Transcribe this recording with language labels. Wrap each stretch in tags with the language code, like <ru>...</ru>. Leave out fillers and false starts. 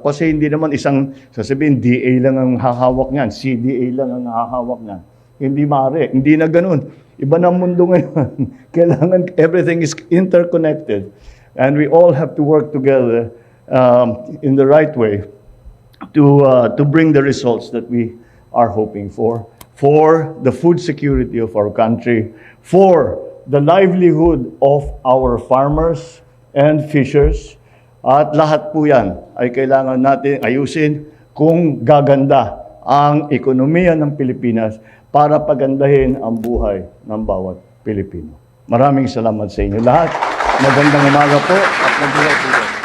<tl>Kasi hindi naman isang, sasabihin, DA lang ang hahawak niyan, CDA lang ang hahawak niyan. Hindi maaari. Hindi na ganun. Iba na mundo ngayon.</tl> <en>Kailangan everything is interconnected. And we all have to work together in the right way to bring the results that we are hoping for the food security of our country, for the livelihood of our farmers and fishers.</en> <tl>At lahat po yan ay kailangan natin ayusin kung gaganda ang ekonomiya ng Pilipinas para pagandahin ang buhay ng bawat Pilipino. Maraming salamat sa inyo lahat. Magandang umaga po at magbuhay po.</tl>